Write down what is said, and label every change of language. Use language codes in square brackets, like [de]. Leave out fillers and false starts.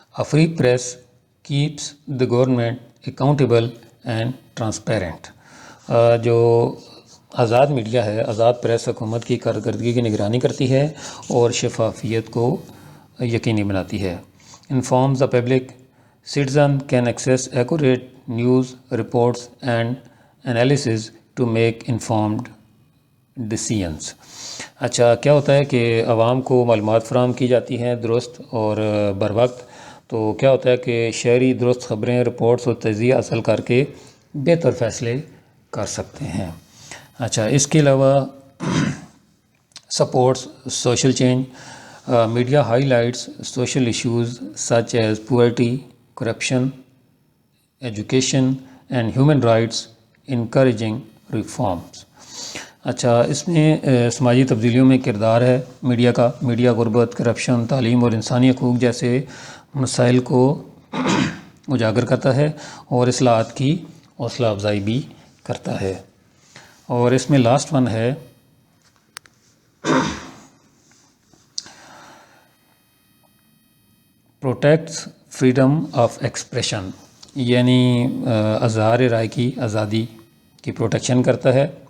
[en] Free press keeps the government accountable and transparent. [ur] جو آزاد media ہے، آزاد press حکومت کی کارکردگی کی نگرانی کرتی ہے اور شفافیت کو یقینی بناتی ہے. [en] Informs the public, citizen can access accurate news reports and analysis to make informed decisions. [ur] اچھا، کیا ہوتا ہے کہ عوام کو معلومات فراہم کی جاتی ہیں درست اور بر وقت، تو کیا ہوتا ہے کہ شہری درست خبریں، رپورٹس اور تجزیہ حاصل کر کے بہتر فیصلے کر سکتے ہیں. اچھا، اس کے علاوہ [en] Supports social change. Media highlights social issues such as poverty, corruption, education and human rights, encouraging reforms. [ur] اچھا، اس میں سماجی تبدیلیوں میں کردار ہے میڈیا کا. میڈیا غربت، کرپشن، تعلیم اور انسانی حقوق جیسے مسائل کو اجاگر کرتا ہے اور اصلاحات کی حوصلہ افزائی بھی کرتا ہے. اور اس میں لاسٹ ون ہے [en] protects freedom of expression, [ur] یعنی اظہار رائے کی آزادی کی پروٹیکشن کرتا ہے.